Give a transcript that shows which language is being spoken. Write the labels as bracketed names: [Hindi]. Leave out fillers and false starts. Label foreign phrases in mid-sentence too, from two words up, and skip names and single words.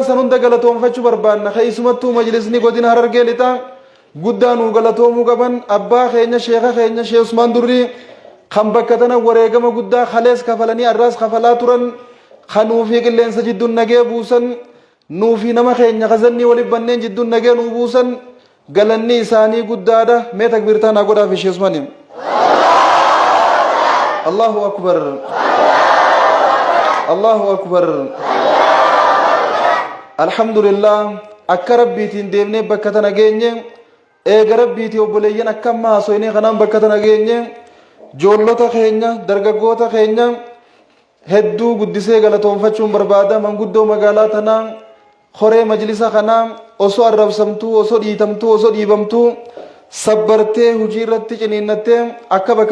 [Oromo] san hunda galatoomfachuu barbaanna keessumattuu majlisni godina Harargee lixaa guddaa nu galatoomuu qaban abbaa keenya sheeka keenya Sheekh Usmaan Durrii kan bakka tana wareegama guddaa kalees kafalanii arraas kafalaa turan kanuufi qilleensa jidduun nagee buusan nuufi nama keenya kazannii waliin banneen jidduun nagee nuu buusan galanni isaanii guddaadha mee takbiirtaan haa godhaa fi Sheekh Usmaan [Arabic] الله أكبر الله أكبر الحمد لله [Oromo] akka rabbiitiin deemnee bakka tana geenye eega rabbiitii obboleeyyan akka amma haasoynee kanaan bakka tana geenye joollota keenya dargaggoota keenya hedduu guddisee galatoonfachuun barbaada manguddoo magaalaa tanaa horee majlisa kanaa osoo arrabsamtuu osoo dhiitamtuu osoo dhiibamtuu sabbartee hujii irratti ciniinnattee akka bakka